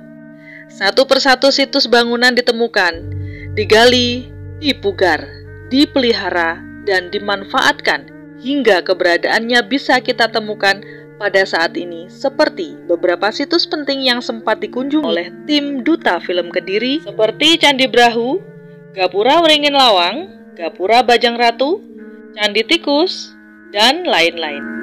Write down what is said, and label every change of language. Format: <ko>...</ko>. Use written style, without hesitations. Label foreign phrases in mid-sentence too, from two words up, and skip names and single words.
<id>Satu persatu situs bangunan ditemukan, digali, dipugar, dipelihara, dan dimanfaatkan hingga keberadaannya bisa kita temukan pada saat ini, seperti beberapa situs penting yang sempat dikunjungi oleh tim Duta Film Kediri seperti Candi Brahu, Gapura Wringin Lawang, Gapura Bajang Ratu, Candi Tikus, dan lain-lain.</id>